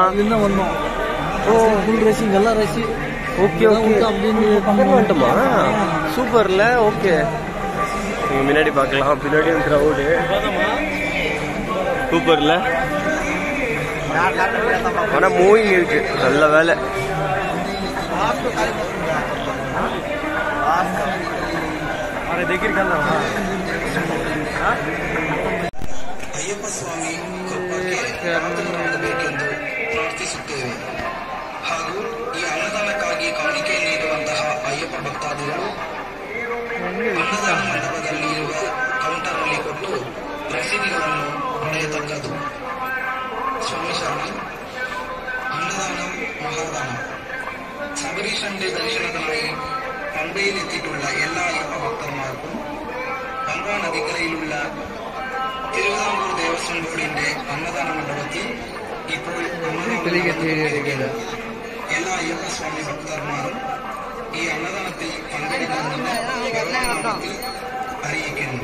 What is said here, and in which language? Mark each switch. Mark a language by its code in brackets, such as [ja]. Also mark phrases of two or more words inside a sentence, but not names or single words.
[ta] வந்தோம். ஓ [en] full racing, [ta] எல்லாம் ரேசிங். [en] okay okay, [ta] அப்படின்னு வந்துட்டோமா? சூப்பர்ல. ஓகே, நீங்க முன்னாடி பார்க்கலாம், பின்னாடியும் க்ரௌடு. சூப்பர்ல. ஆனா மூவிங் இருக்கு, நல்ல வேலை. [kn] ಅಯ್ಯಪ್ಪ ಸ್ವಾಮಿ ಪ್ರಾರ್ಥಿಸುತ್ತೇವೆ. ಹಾಗೂ ಈ ಅನ್ನದಾನಕ್ಕಾಗಿ ಕಾಣಿಕೆ ನೀಡುವಂತಹ ಅಯ್ಯಪ್ಪ ಭಕ್ತಾದಿಗಳು ಅನ್ನದಾನ ಮಂಟಪದಲ್ಲಿ ಇರುವ ಕೌಂಟರ್ನಲ್ಲಿ ಕೊಟ್ಟು ರಸೀದಿಗಳನ್ನು ಪಡೆಯತಕ್ಕದ್ದು. ಸ್ವಾಮಿ ಶರಣ. [ml] അന്നദാനം മഹാദാനം. ശബരീശന്റെ ദർശനത്തിനായി പമ്പയിലെത്തിയിട്ടുള്ള എല്ലാ അയ്യപ്പ ഭക്തന്മാർക്കും പമ്പ നദിക്കരയിലുള്ള തിരുവിതാംകൂർ ദേവസ്വം ബോർഡിന്റെ അന്നദാന മണ്ഡപത്തിൽ ഇപ്പോൾ എല്ലാ അയ്യപ്പ സ്വാമി ഭക്തന്മാരും ഈ അന്നദാനത്തിൽ പങ്കെടുക്കണമെന്ന് ഭഗവത്നാമത്തിൽ അറിയിക്കുന്നു.